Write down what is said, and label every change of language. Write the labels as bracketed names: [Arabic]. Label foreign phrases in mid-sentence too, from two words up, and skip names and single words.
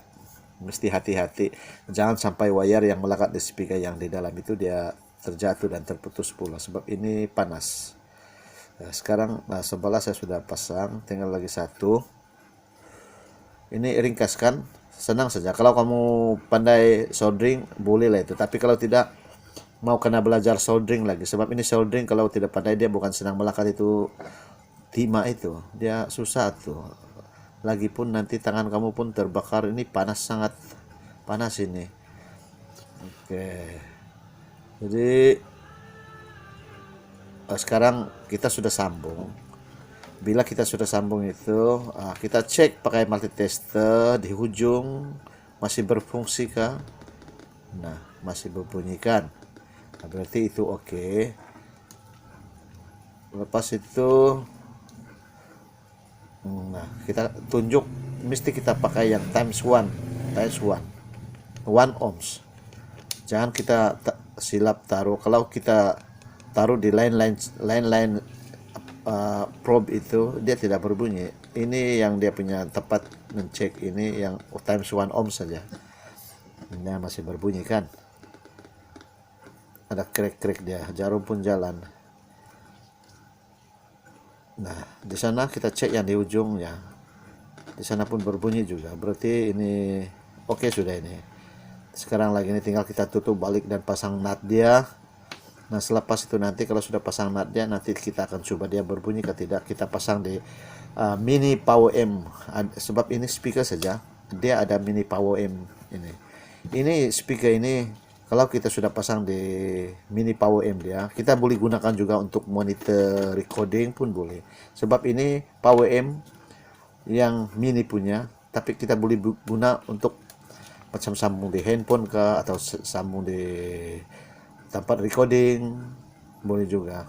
[Malay] Mesti hati-hati, jangan sampai wire yang melekat di speaker yang di dalam itu dia terjatuh dan terputus pula, sebab ini panas. Nah, sekarang sebelah saya sudah pasang, tinggal lagi satu. Ini ringkaskan, senang saja. Kalau kamu pandai soldering boleh lah itu, tapi kalau tidak mau kena belajar soldering lagi, sebab ini soldering kalau tidak pandai dia bukan senang melekat itu timah itu, dia susah tuh. Lagipun nanti tangan kamu pun terbakar, ini panas, sangat panas ini. Oke, jadi sekarang kita sudah sambung. Bila kita sudah sambung itu, kita cek pakai multitester di ujung masih berfungsi kah? Nah, masih berbunyikan. Nah, berarti itu oke. Lepas itu kita tunjuk, mesti kita pakai yang [English] times 1 ohms. [Malay] Jangan kita silap taruh. Kalau kita taruh di [English] line probe [Malay] itu dia tidak berbunyi. Ini yang dia punya tempat mencek, ini yang [English] times 1 ohms [Malay] saja. Ini masih berbunyi kan? Ada krek-krek dia, jarum pun jalan. Nah, di sana kita cek yang di ujungnya. Di sana pun berbunyi juga. Berarti ini oke sudah ini. Sekarang lagi ini tinggal kita tutup balik dan pasang nut dia. Nah, selepas itu nanti kalau sudah pasang nut dia, nanti kita akan coba dia berbunyi atau tidak. Kita pasang di [English] mini power amp. [Malay] Sebab ini speaker saja, dia ada [English] mini power amp [Malay] ini. Ini speaker ini kalau kita sudah pasang di [English] mini power amp [Malay] dia, kita boleh gunakan juga untuk [English] monitor recording [Malay] pun boleh. Sebab ini [English] power amp [Malay] yang mini punya, tapi kita boleh guna untuk macam sambung di handphone kah, atau sambung di tempat recording, boleh juga.